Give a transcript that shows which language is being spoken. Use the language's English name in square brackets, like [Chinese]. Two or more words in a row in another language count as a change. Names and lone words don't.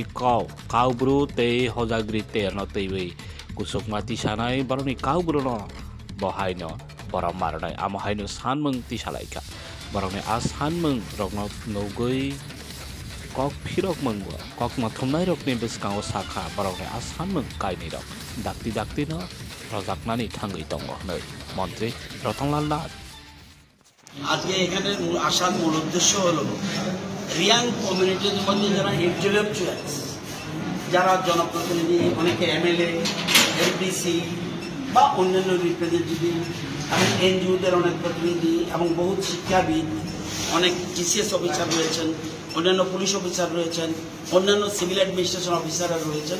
[Kok Borok] kaubru tei hojagri terno teiwi kusukma tisanai baroni kaubru no bo haino boram marnai amo haino sanmung tisalaika barangnya sanmung rokno nogoi kok phirok mangwa kok mathumnai rokni biskango sakha barangnya sanmung kaini rok dakti no rojaknani thangui tongo nei মন্ত্রী রতনলাল নাথ। [Bangla] আজকে এখানে আসার মূল উদ্দেশ্য হলো রিয়াং কমিউনিটির মধ্যে যারা ইন্টেলেকচুয়ালস যারা জনপ্রতিনিধি অনেকে এমএলএ এমডিসি বা অন্যান্য রিপ্রেজেন্টেটিভ এবং এনজিওদের অনেক প্রতিনিধি এবং বহু শিক্ষাবিদ অনেক [English] TCS officer [Bangla] রয়েছেন, অন্যান্য [English] police officer [Bangla] রয়েছেন, অন্যান্য [English] civil administration [Bangla] অফিসাররা রয়েছেন।